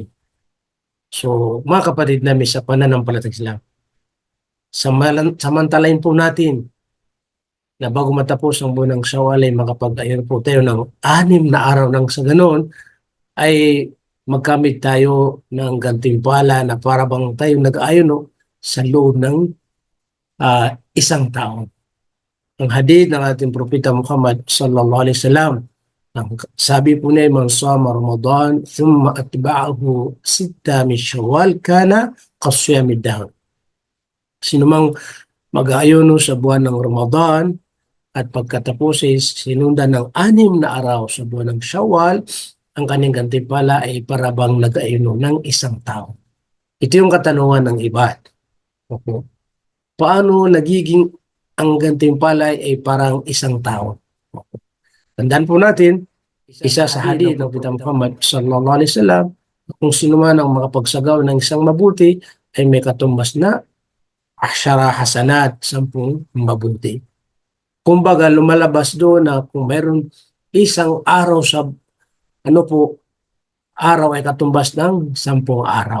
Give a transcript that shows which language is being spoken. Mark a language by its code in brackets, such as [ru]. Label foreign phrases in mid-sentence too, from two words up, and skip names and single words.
[tl] So mga kapatid namin sa pananampalatayang Islam, samantalain po natin na bago matapos ang buwan ng Shawwal ay makapag-ayuno po tayo ng 6 na araw nang sa ganoon ay magkamit tayo ng gantimpala na para bang tayo nag-ayuno sa loob ng isang taon. Ang hadith ng ating propeta Muhammad [ar] صلى الله عليه وسلم, [tl] sabi po niya, [ar] من صام رمضان ثم أتبعه 6 من شوال كان كصيام الدهر. [tl] Sino mang mag-aayuno sa buwan ng Ramadan at pagkatapos ay sinundan ng 6 na araw sa buwan ng Shawwal, ang kanyang gantimpala ay para bang nag-aayuno ng isang taon. Ito yung katanungan ng iba. Opo. Paano nagiging ang gantimpala ay parang isang taon? Tandaan po natin, isa sa hadith ng Propeta Muhammad [ar] صلى الله عليه وسلم, [tl] kung sino man ang makapagsagawa ng isang mabuti ay may katumbas na 10 hasanat, 10 mabuti. Kumbaga lumalabas doon na kung mayroon isang araw sa araw ay katumbas ng 10 araw.